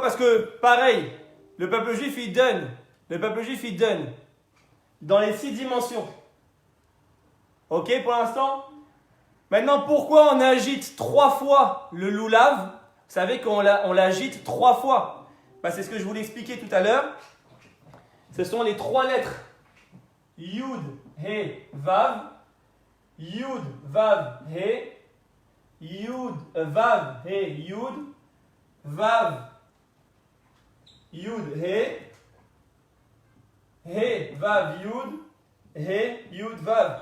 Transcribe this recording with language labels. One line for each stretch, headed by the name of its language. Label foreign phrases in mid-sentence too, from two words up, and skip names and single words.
French: Parce que, pareil, le peuple juif, il donne. Le peuple juif, il donne dans les 6 dimensions. Ok pour l'instant? Maintenant, pourquoi on agite 3 fois le loulav? Vous savez qu'on l'agite 3 fois. C'est ce que je voulais expliquer tout à l'heure. Ce sont les 3 lettres. Yud, He, Vav. Yud, Vav, He. Yud, Vav, He, Yud. Vav, Yud, He. He, Vav, Yud. He, Yud, Vav.